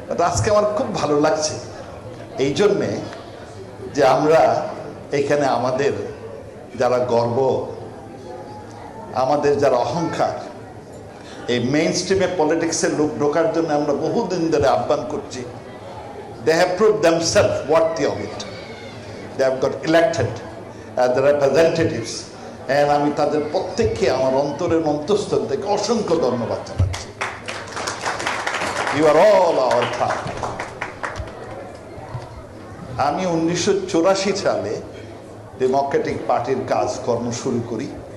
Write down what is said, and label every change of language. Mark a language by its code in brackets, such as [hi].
[bn] আজকে আমার খুব ভালো লাগছে এই জন্যে যে আমরা এখানে আমাদের যারা গর্ব, আমাদের যারা অহংকার, এই মেইন স্ট্রিমে পলিটিক্সের লোক ঢোকার জন্য আমরা বহুদিন ধরে আহ্বান করছি। [en] They have proved themselves worthy of it. They have got elected as the representatives. [bn] And আমি তাদের প্রত্যেককে আমার অন্তরের অন্তঃস্থল থেকে অসংখ্য ধন্যবাদ জানাচ্ছি। [en] You are all our proud. [bn] আমি 1984 সালে ডেমোক্রেটিক পার্টির কাজকর্ম শুরু করি।